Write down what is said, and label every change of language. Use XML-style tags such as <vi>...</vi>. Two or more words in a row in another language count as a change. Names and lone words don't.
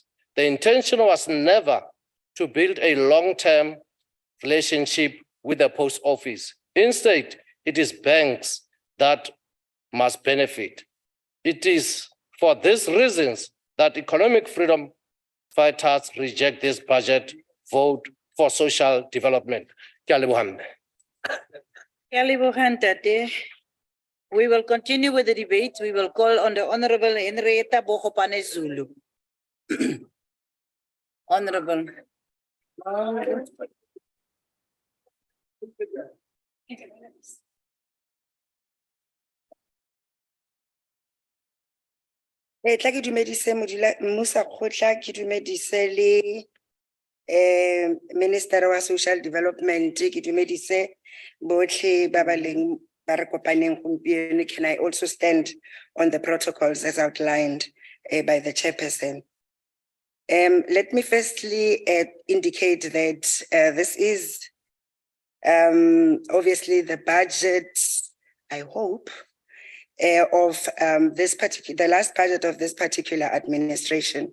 <en>The intention was never to build a long-term relationship with the post office. Instead, it is banks that must benefit. It is for these reasons that economic freedom fighters reject this budget vote for social development.</en> <st>Ke a leboha mme.</st> <tn>Ke a leboga ntate.</tn> <en>We will continue with the debate. We will call on the Honorable Henrietta Bogopane Zulu. Honorable.</en> <tn>Tla ke dumedise mmusa kgotla, ke dumedise le Minister wa Social Development, ke dumedise botlhe ba ba leng ba re kopaneng gompieno.</tn> <en>Can I also stand on the protocols as outlined by the chairperson? Let me firstly indicate that this is obviously the budget, I hope, of the last budget of this particular administration.</en>